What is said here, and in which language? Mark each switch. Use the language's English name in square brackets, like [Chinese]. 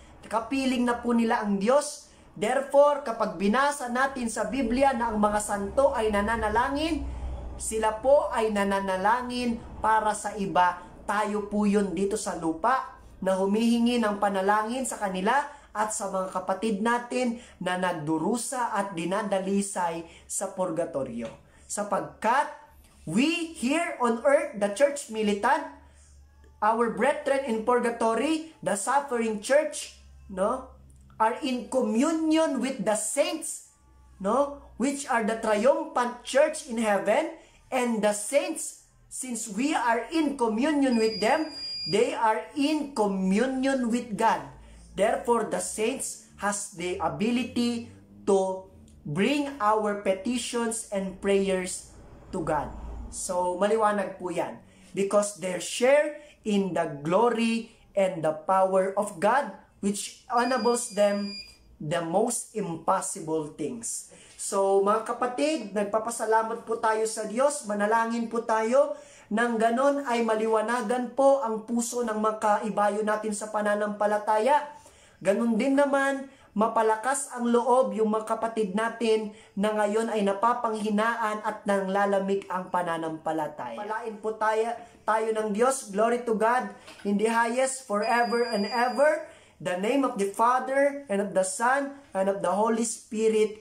[Filipino] Kapiling na po nila ang Diyos. Therefore, kapag binasa natin sa Biblia na ang mga santo ay nananalangin, sila po ay nananalangin para sa iba. Tayo po yun dito sa lupa na humihingi ng panalangin sa kanila at sa mga kapatid natin na nagdurusa at dinadalisay sa purgatorio. [English] Sapagkat we here on earth, the church militant, our brethren in purgatory, the suffering church, no, are in communion with the saints, no, which are the triumphant church in heaven, and the saints, since we are in communion with them, they are in communion with God. Therefore, the saints has the ability to bring our petitions and prayers to God. So, [Filipino] maliwanag po yan. [English] Because they share in the glory and the power of God, which enables them the most impossible things. [Filipino] So, mga kapatid, nagpapasalamat po tayo sa Diyos, manalangin po tayo, nang ganon ay maliwanagan po ang puso ng mga kaibayo natin sa pananampalataya. Ganon din naman, mapalakas ang loob yung mga kapatid natin na ngayon ay napapanghinaan at nanglalamig ang pananampalataya. Palain po tayo ng Diyos. [English] Glory to God in the highest forever and ever. The name of the Father and of the Son and of the Holy Spirit.